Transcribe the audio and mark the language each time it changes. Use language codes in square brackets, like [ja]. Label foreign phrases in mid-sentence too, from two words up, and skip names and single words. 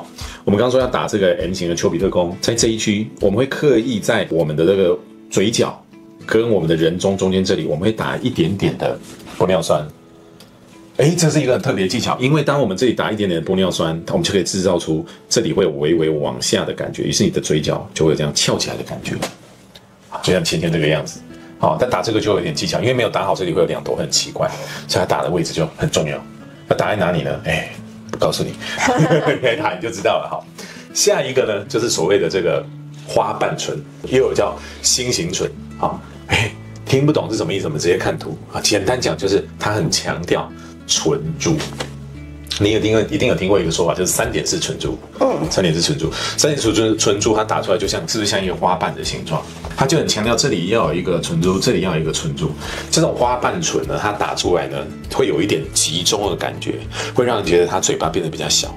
[zh] 我們剛剛說要打這個 M 型的丘比特弓，在這一區，我們會刻意在我們的這個嘴角跟我們的人中間這裡，我們會打一點點的玻尿酸。這是一個很特別的技巧，因為當我們這裡打一點點的玻尿酸，我們就可以製造出這裡會有微微往下的感覺，於是你的嘴角就會有這樣翹起來的感覺，就像芊芊這個樣子。好，但打這個就有點技巧，因為沒有打好，這裡會有兩朵，很奇怪，所以它打的位置就很重要。那打在哪裡呢？不告訴你，你打你就知道了。好，下一個呢，就是所謂的這個花瓣唇，又有叫心形唇。好，聽不懂是什麼意思？我們直接看圖啊。簡單講就是它很強調唇珠，你一定有聽過一個說法，就是3點式唇珠。3點式唇珠，3點式唇珠，它打出來就像是不是像一個花瓣的形狀？它就很強調這裡要有一個唇珠，這裡要有一個唇珠。這種花瓣唇呢，它打出來呢，會有一點集中的感覺，會讓人覺得它嘴巴變得比較小。